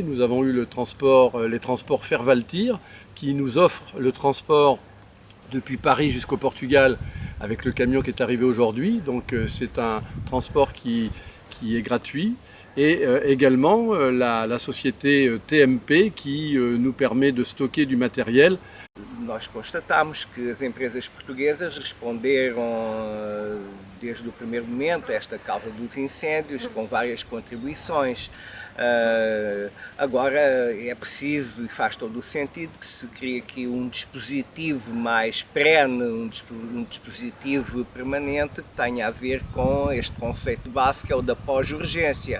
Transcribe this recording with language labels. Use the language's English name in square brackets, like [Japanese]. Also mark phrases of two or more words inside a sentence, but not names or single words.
[French] Nous avons eu les transports Fervaltir, qui nous offrent le transport depuis Paris jusqu'au Portugal avec le camion qui est arrivé aujourd'hui. Donc c'est un transport qui est gratuit. Et également la société TMP qui nous permet de stocker du matériel. [Portuguese] Nós constatamos que as empresas portuguesas responderam desde o primeiro momento a esta causa dos incêndios com várias contribuições. Agora é preciso e faz todo o sentido que se crie aqui um dispositivo mais perene, um dispositivo permanente que tenha a ver com este conceito básico que é o da pós-urgência.